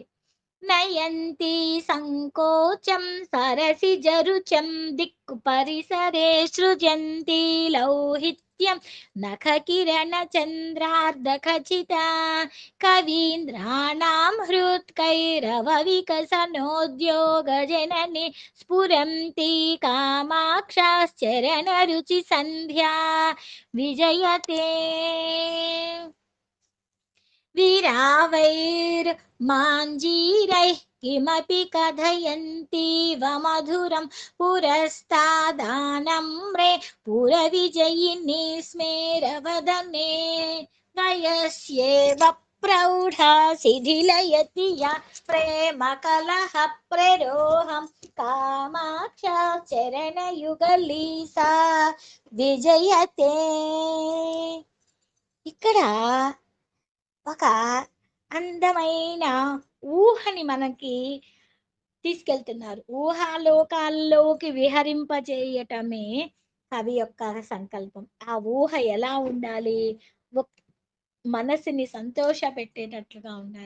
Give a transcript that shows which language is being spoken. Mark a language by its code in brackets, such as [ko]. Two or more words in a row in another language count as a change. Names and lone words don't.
[sa] నయంతి సంకోచం సరసిజరుచం దిక్కు పరిసరే సృజంతి లౌహిత్యం నఖకిరణ చంద్రార్ధఖచిత కవీంద్రాణం హృత్కైరవ వికసనోద్యోగ జనని స్ఫురంతి కామాక్షాశ్చరణ రుచి సంధ్యా విజయతే विरावैर्माञ्जीरैः किमपि कथयन्तीव मधुरं पुरस्तादानम्रे पुरविजयिनी स्मेरवदने नयस्येव प्रौढा शिथिलयति या प्रेमकलहप्ररोहं कामाक्षा चरणयुगली सा విజయతే. [te] ఇక్కడ ఒక అందమైన ఊహని మనకి తీసుకెళ్తున్నారు. ఊహాలోకాల్లోకి విహరింపజేయటమే కవి యొక్క సంకల్పం. ఆ ఊహ ఎలా ఉండాలి? ఒక్ మనసుని సంతోషపెట్టేటట్లుగా ఉండాలి.